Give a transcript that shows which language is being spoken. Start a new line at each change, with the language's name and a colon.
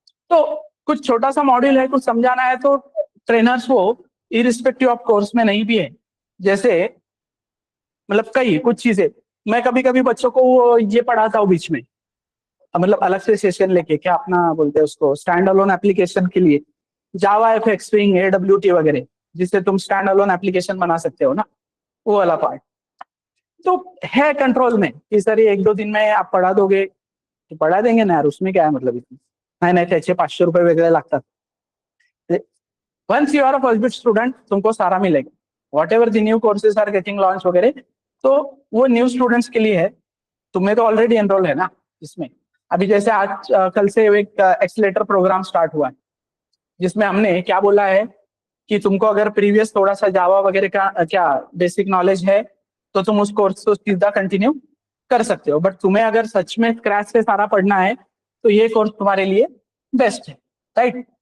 Hindi: तो कुछ छोटा सा मॉड्यूल है, कुछ समझाना है, तो ट्रेनर्स वो इरिस्पेक्टिव ऑफ कोर्स में नहीं भी है, जैसे मतलब कई कुछ चीजें मैं कभी कभी बच्चों को वो ये पढ़ाता हूँ बीच में, मतलब अलग से सेशन लेके, क्या अपना बोलते हैं उसको, स्टैंड अलोन एप्लीकेशन के लिए जावा एफएक्स स्विंग एडब्ल्यूटी वगैरह, जिससे तुम स्टैंड अलोन एप्लीकेशन बना सकते हो ना, वो वाला पार्ट तो है कंट्रोल में कि सर ये 1-2 दिन में आप पढ़ा दोगे, तो पढ़ा देंगे ना यार, उसमें क्या है मतलब इतना।
Marathi: नाही नाही, त्याचे 500 रुपये वेगळे लागतात।
English: once you are a first bit student
Hindi: तुमको सारा मिलेगा,
English: whatever the new courses are getting launch
Hindi: वगैरह, तो वो न्यू स्टूडेंट्स के लिए है। तुम्हें तो ऑलरेडी एनरोल है ना इसमें। अभी जैसे आज कल से एक एक्सलेटर प्रोग्राम स्टार्ट हुआ है, जिसमें हमने क्या बोला है कि तुमको अगर प्रीवियस थोड़ा सा जावा वगैरह का क्या बेसिक नॉलेज है, तो तुम उस कोर्स को सीधा कंटिन्यू कर सकते हो। बट तुम्हें अगर सच में क्रैश से सारा पढ़ना है, तो ये कोर्स तुम्हारे लिए बेस्ट है, राइट।